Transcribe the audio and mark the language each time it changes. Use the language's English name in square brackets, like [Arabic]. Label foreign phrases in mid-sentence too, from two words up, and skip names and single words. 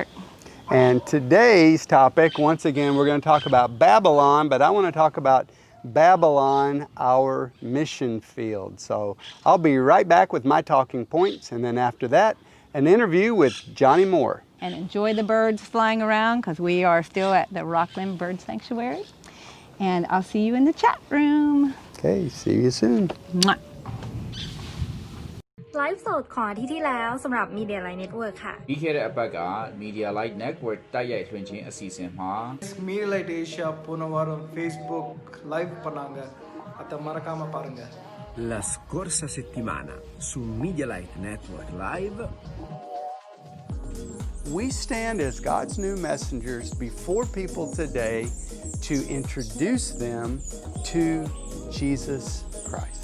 [English] And today's topic, once again, we're going to talk about Babylon, but I want to talk about Babylon, our mission field. So I'll be right back with my talking points, and then after that, an interview with Johnny Moore. And enjoy the birds flying around, because we are still at the Rockland Bird Sanctuary. And I'll see you in the chat room. Okay, see you soon. Mwah. [Thai] ไลฟ์สดของอาทิตย์ที่แล้วสำหรับ Media Light Network ค่ะ [Burmese] ပြီးခဲ့တဲ့အပတ်က Media Light Network တိုက်ရိုက်ထွင်ခြင်းအစီအစဉ်မှာ [Tamil] Media Light Asia Punavaram Facebook Live பண்ணாங்க அத மறக்காம பாருங்க. [Italian] La scorsa settimana su Media Light Network Live [English] We stand as God's new messengers before people today to introduce them to Jesus Christ.